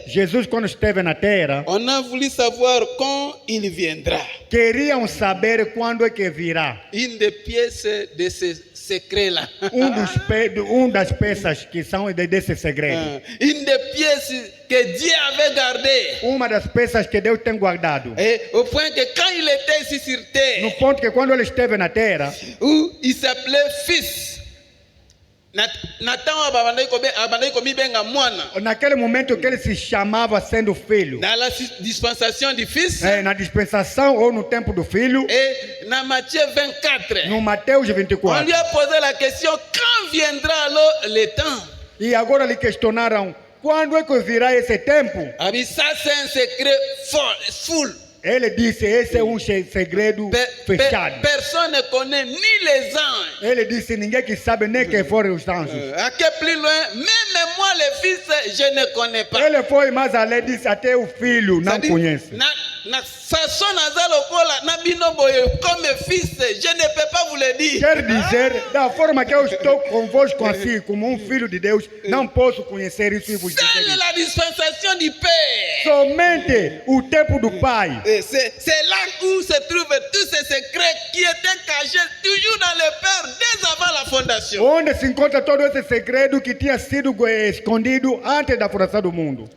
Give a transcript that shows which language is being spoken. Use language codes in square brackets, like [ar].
[pt] Jesus, quando esteve na terra, [fr] on a voulu savoir quand il viendra. [pt] queriam saber quando é que virá. [fr] Une des pièces de ce secret-là. [pt] Das peças que são desse segredo. [fr] Une des pièces que Dieu avait gardées. [pt] Uma das peças que Deus tem guardado. [fr] Et au point que quand il était ici sur [pt] No [fr] terre, [pt] ponto que quando ele esteve na terra, [fr] où il s'appelait fils, Nathan [ln] abandai komibenga mwana. [pt] Naquele momento que ele se chamava sendo filho. [fr] Dans la dispensation du fils. [pt] Na dispensação ou no tempo do filho. [fr] Et dans Matthieu 24. [pt] No Mateus [fr] On [pt] 24. [fr] lui a posé la question, quand viendra alors le temps? [pt] E agora lhe questionaram, quando é que virá esse tempo? [fr] Ah oui, ça c'est un secret full. [pt] Ele disse, esse é segredo fechado. [fr] Personne ne connaît ni les anges. [pt] Ele disse, ninguém que sabe nem quem foram os anjos. [fr] À que plus loin, même moi le fils, je ne connais pas. [pt] Ele foi mais além, disse, até o filho não conhece. [fr] Na façon [ln] nazalokola na binoboye [fr] comme fils, je ne peux pas vous le dire. [pt] Quer dizer, da forma que eu estou convosco assim, como um filho de Deus, não posso conhecer isso e vos dizer. [fr] Seule la dispensation du Père. [pt] Somente o tempo do Pai. [fr] C'est là où se trouvent tous ces secrets qui étaient cachés toujours dans le Père dès avant la fondation. [pt] Onde se encontra todo esse segredo que tinha sido escondido antes da fundação do mundo.